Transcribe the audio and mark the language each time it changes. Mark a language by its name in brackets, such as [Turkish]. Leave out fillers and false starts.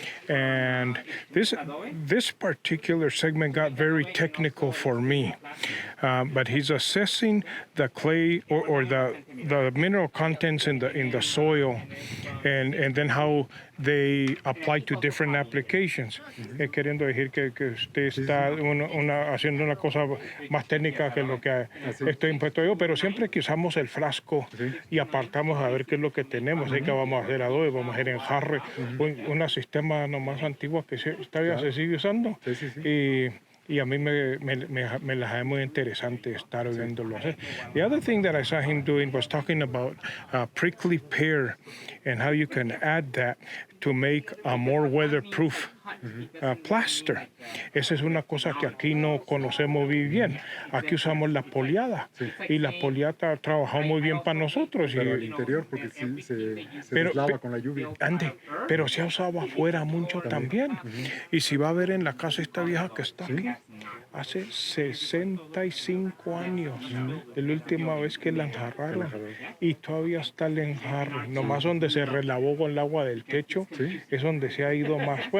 [English] And this particular segment got very technical for me. But he's assessing the clay or the mineral contents in the soil, and then how they apply to different applications. [Spanish] Queriendo decir que usted está haciendo una cosa más técnica que lo que estoy impuesto yo, pero siempre que usamos el frasco y apartamos a ver qué es lo que tenemos, así que vamos a hacer adobe, vamos a hacer enjarre, un sistema nomás antiguo que todavía se sigue usando. Y a mí me las hace muy interesante estar viéndolo hacer. [English] The other thing that I saw him doing was talking about prickly pear and how you can add that to make a more weatherproof plaster. [Spanish] Esa es una cosa que aquí no conocemos muy bien. Aquí usamos la poliada y la poliada ha trabajado muy bien para nosotros. Pero al interior, porque sí se deslava con la lluvia. Pero se ha usado afuera mucho también. Y si va a ver en la casa esta vieja que está aquí, hace 65 años de la última vez que la enjarraron y todavía está el enjarre, nomás donde se relavó con el agua del techo es donde se ha ido más.